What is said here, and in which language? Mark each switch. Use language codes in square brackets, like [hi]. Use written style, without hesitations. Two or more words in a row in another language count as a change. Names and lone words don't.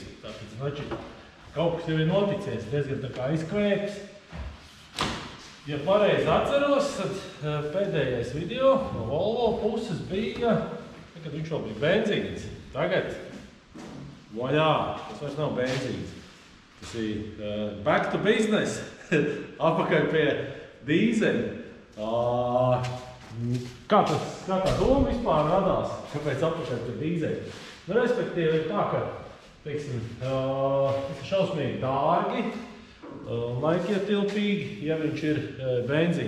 [lv] Tāpēc, znači, kaut kas jau ir noticies, diezgan tā kā izkvēks. Ja pareizi atceros, tad pēdējais video no Volvo puses bija, kad viņš vēl bija benzīns. Tagad, vaļā, tas vairs nav benzīns. Tas ir [en] back to business, [lv] apakaļ pie dīzeļa. Kā tā doma vispār radās, kāpēc apakaļ pie dīzeļa? Nu, respektīvi ir tā, ka, teiksim, šausmīgi dārgi, laikietilpīgi, ja viņš ir benzīnā.